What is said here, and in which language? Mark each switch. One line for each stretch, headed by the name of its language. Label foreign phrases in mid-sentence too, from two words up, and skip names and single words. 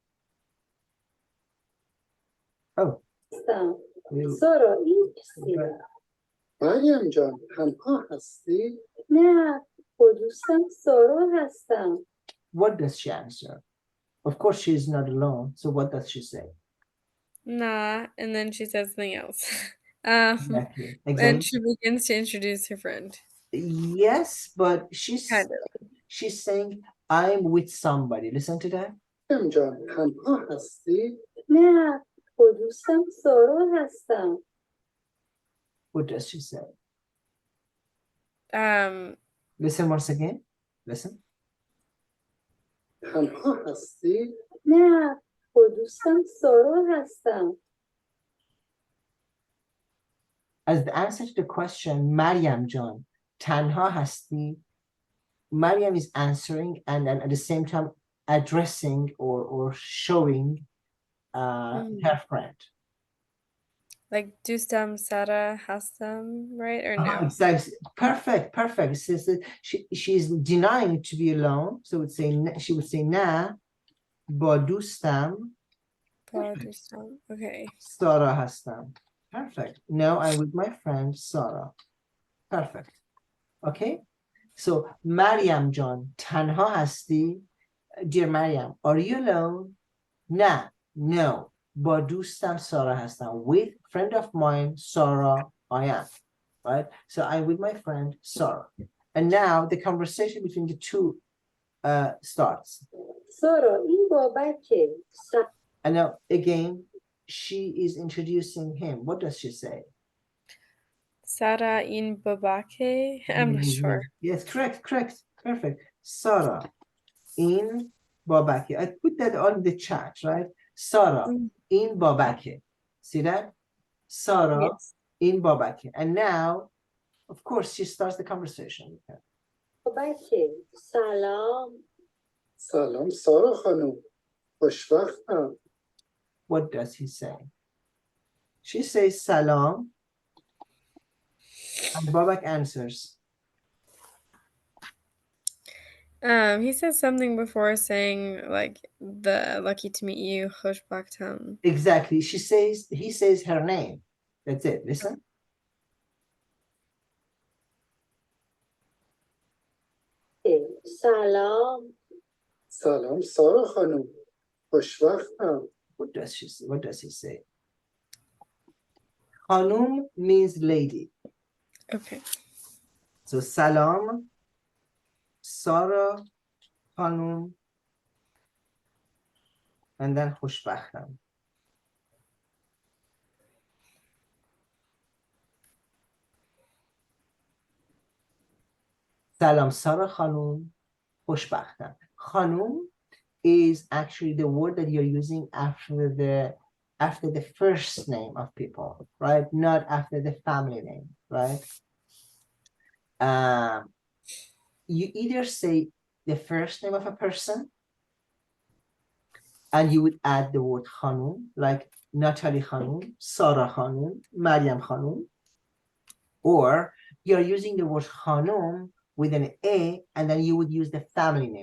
English: Oh.
Persian: سارا این چیه؟ مریم جان تنها هستی؟ نه با دوستم سارا هستم.
English: What does she answer? Of course, she's not alone. So what does she say? Nah, and then she says something else. Exactly. And she begins to introduce her friend. Yes, but she's saying, I'm with somebody. Listen to that.
Persian: مریم جان تنها هستی؟ نه با دوستم سارا هستم.
English: What does she say? Um, Listen once again. Listen.
Persian: تنها هستی؟ نه با دوستم سارا هستم.
English: As the answer to the question, Maryam John,
Persian: تنها هستی,
English: Maryam is answering and then at the same time addressing or showing her friend. like
Persian: دوستم سارا هستم,
English: right? Or no? Exactly. Perfect. It says that she's denying to be alone. So she would say
Persian: نه با دوستم
English: Dustam. Okay. Sara هستم. Perfect. No, I'm with my friend Sarah. Perfect. Okay. So Maryam John
Persian: تنها هستی?
English: Dear Maryam, are you alone?
Persian: نه. No. با دوستم سارا هستم.
English: With friend of mine, Sarah, I am. Right? So I'm with my friend Sarah. And now the conversation between the two starts.
Persian: سارا این بابکه.
English: And now again, she is introducing him. What does she say?
Persian: سارا این بابکه?
English: I'm not sure. Yes, correct. Perfect.
Persian: سارا این بابکه.
English: I put that on the chat, right?
Persian: سارا این بابکه.
English: See that? Sarah Yes.
Persian: این بابکه.
English: And now, of course, she starts the conversation with her.
Persian: بابکه سلام. سلام سارا خانم خوشوقتم.
English: What does he say? She says salam. And Babak answers. He says something before saying like the lucky to meet you, Khoshbakhtam. Exactly. He says her name. That's it. Listen.
Persian: سلام. سلام سارا خانم خوشوقتم.
English: What does he say? Khanum means lady. Okay. So
Persian: سلام، سارا، خانم,
English: and then خوشبختم.
Persian: سلام، سارا، خانم, خوشبختم.
English: Khanum is actually the word that you're using after the first name of people, right? Not after the family name, right? you either say the first name of a person and you would add the word khanum, like Natalie Khanum, Sarah Khanum, Maryam Khanum, or you're using the word khanum with an A, and then you would use the family name.